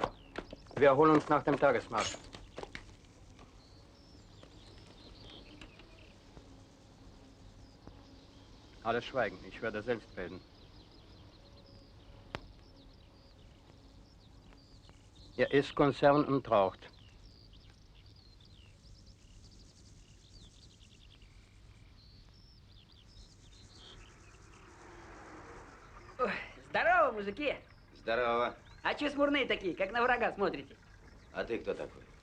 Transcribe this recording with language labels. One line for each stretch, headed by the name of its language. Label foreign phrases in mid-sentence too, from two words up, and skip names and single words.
German: Wir erholen uns nach dem Tagesmarsch. Alles schweigen. Ich werde selbst reden. Er isst Konserven und raucht.
Russian: Здорово, мужики! Здорово. А че смурные такие, как на врага смотрите? А ты кто такой?